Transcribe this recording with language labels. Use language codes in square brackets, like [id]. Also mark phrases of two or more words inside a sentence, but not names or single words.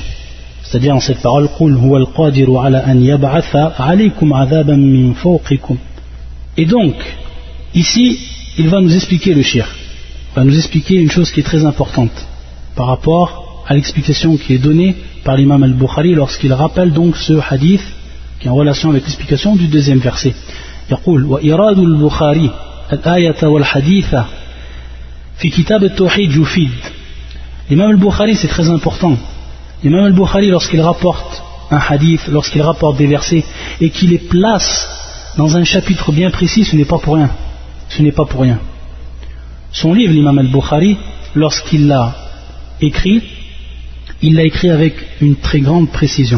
[fr] C'est-à-dire en cette parole [ar] قل هو القادر على أن يبعث عليكم عذابا من فوقكم. [fr] Et donc ici il va nous expliquer le shirk. Il va nous expliquer une chose qui est très importante par rapport à l'explication qui est donnée par l'imam al-Bukhari lorsqu'il rappelle donc ce hadith qui est en relation avec l'explication du deuxième verset. [ar] يقول وإراد البخاري الآية والحديث في كتاب التوحيد يفيد. [fr] L'imam al-Bukhari c'est très important. L'imam al-Bukhari lorsqu'il rapporte un hadith, lorsqu'il rapporte des versets et qu'il les place dans un chapitre bien précis, ce n'est pas pour rien. Ce n'est pas pour rien. Son livre, l'imam al-Bukhari, lorsqu'il l'a écrit, il l'a écrit avec une très grande précision.